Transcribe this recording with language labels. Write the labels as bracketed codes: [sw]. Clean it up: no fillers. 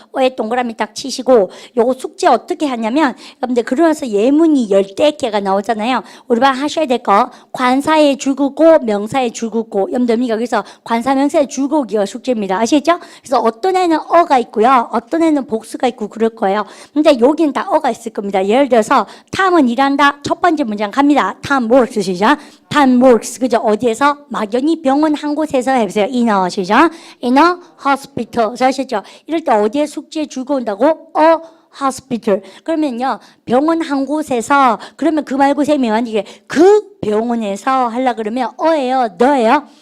[ko] 왜 동그라미 딱 치시고 요거 숙제 어떻게 하냐면 여러분들 그러면서 예문이 10개가 나오잖아요. 우리 반 하셔야 될 거 관사의 줄긋고 명사의 줄긋고 여러분들 여기서 관사 명사의 줄긋기가 숙제입니다. 아시겠죠? 그래서 어떤 애는 어가 있고요. 어떤 애는 복수가 있고 그럴 거예요. 근데 여기는 다 어가 있을 겁니다. 예를 들어서 탐은 일한다. 첫 번째 문장 갑니다. [en] Tom works 시작. Tom works 그죠? [ko] 어디에서? 막연히 병원 한 곳에서 해보세요. [en] In a 시작. In a hospital. 아시죠? [ko] 이럴 때 어디에 숙제 주고 온다고? [en] hospital. [ko] 그러면요, 병원 한 곳에서, 그러면 그 말고 쌤이 만약에 그 병원에서 하려 그러면 어예요, 너예요?